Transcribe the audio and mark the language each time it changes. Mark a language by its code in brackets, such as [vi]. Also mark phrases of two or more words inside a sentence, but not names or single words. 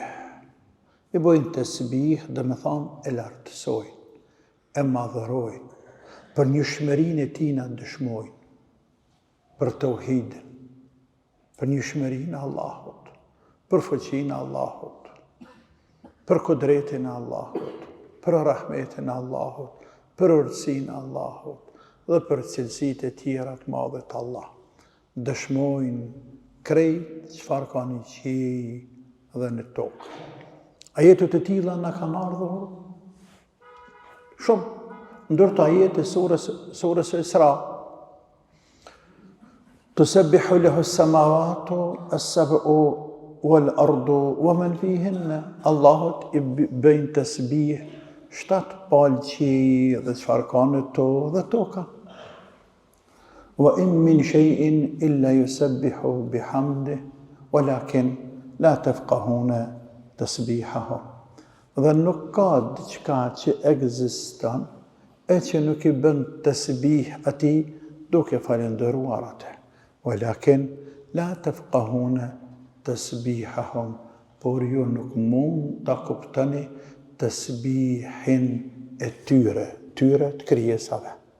[sq] I bojnë tasbih dhe me thonë e lartësojnë, e madhërojnë, për njëshmërinë e tina dëshmojnë, për tauhidin, për njëshmërinë e Allahut, për fuqinë e Allahut, për kudretin e Allahut, për rahmetin e Allahut, për urtësinë e Allahut dhe për cilësitë e tjera të madhe të Allah. Dëshmojnë krejt çfarë ka në qiell dhe në tokë. Ajetet e tilla na kanë ardhur shumë, ndërto ajete surës Isra. [ar] تسبح له السماوات السبع والأرض ومن فيهن. [sq] Allahut i bëjnë tasbih 7 palë qiell dhe çfarë ka në to dhe toka. [ar] وإن من شيء إلا يسبح بحمده ولكن لا تفقهون تسبيحهم. [sq] Dhe nuk ka diçka që ekziston e që nuk i bën tasbih atij duke falendëruar atë. [ar] ولكن لا تفقهون تسبيحهم, [sq] por ju nuk mund ta kuptoni tasbihin e tyre të krijesave.